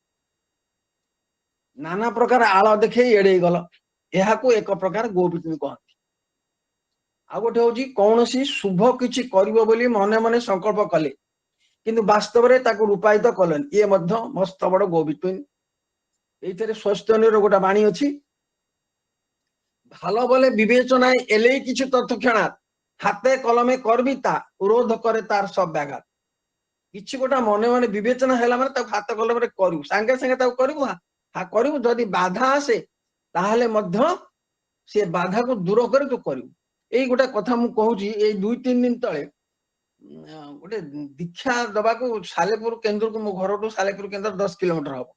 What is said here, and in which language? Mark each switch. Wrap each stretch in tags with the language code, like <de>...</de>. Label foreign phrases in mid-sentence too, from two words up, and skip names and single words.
<or>ନାନା ପ୍ରକାର ଆଳ ଦେଖେଇ ଏଡେଇ ଗଲ, ଏହାକୁ ଏକ ପ୍ରକାର</or> <en>go between</en> <or>କହନ୍ତି। ଆଉ ଗୋଟେ ହଉଛି କୌଣସି ଶୁଭ କିଛି କରିବ ବୋଲି ମନେ ମନେ ସଂକଳ୍ପ କଲେ, କିନ୍ତୁ ବାସ୍ତବରେ ତାକୁ ରୂପାୟିତ କଲେନି, ଇଏ ମଧ୍ୟ ମସ୍ତ ବଡ</or> <en>go between.</en> <or>এইଥିରେ ସ୍ୱସ୍ଥ୍ୟନୀର ଗୋଟେ ବାଣୀ ଅଛି,</or> <bn>ভালো বলে বিবেচনায় এলেই কিছু তৎক্ষণাৎ হাতে কলমে করবি তা রোধ করে তার সব ব্যাঘাত।</bn> <or>କିଛି ଗୋଟେ ମନେ ମନେ ବିବେଚନା ହେଲା ମାନେ ତାକୁ ହାତ କଲମରେ କରିବୁ, ସାଙ୍ଗେ ସାଙ୍ଗେ ତାକୁ କରିବୁ, କରିବୁ। ଯଦି ବାଧା ଆସେ ତାହେଲେ ମଧ୍ୟ ସେ ବାଧାକୁ ଦୂର କରି ତୁ କରିବୁ। ଏଇ ଗୋଟେ କଥା ମୁଁ କହୁଛି, ଏଇ 2-3 ଦିନ ତଳେ ଗୋଟେ ଦୀକ୍ଷା ଦବାକୁ ସାଲେପୁର କେନ୍ଦ୍ରକୁ, ମୋ ଘରଠୁ ସାଲେପୁର କେନ୍ଦ୍ର 10 କିଲୋମିଟର ହବ।</or>